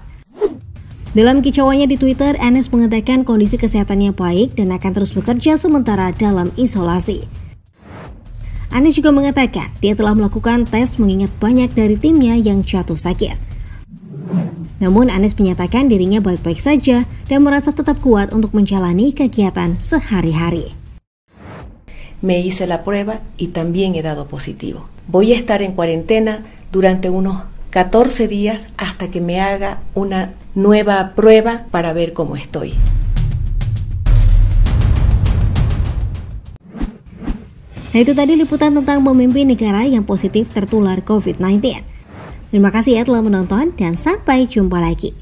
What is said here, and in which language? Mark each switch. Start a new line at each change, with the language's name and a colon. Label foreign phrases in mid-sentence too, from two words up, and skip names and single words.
Indonesian: Dalam kicauannya di Twitter, Áñez mengatakan kondisi kesehatannya baik dan akan terus bekerja sementara dalam isolasi. Áñez juga mengatakan dia telah melakukan tes mengingat banyak dari timnya yang jatuh sakit. Namun Áñez menyatakan dirinya baik-baik saja dan merasa tetap kuat untuk menjalani kegiatan sehari-hari.
Spanish: Me hice la prueba y también he dado positivo. Voy a estar en cuarentena durante unos 14 días hasta que me haga una nueva prueba para ver cómo estoy.
Indonesian: Nah, itu tadi liputan tentang pemimpin negara yang positif tertular COVID-19. Terima kasih ya telah menonton dan sampai jumpa lagi.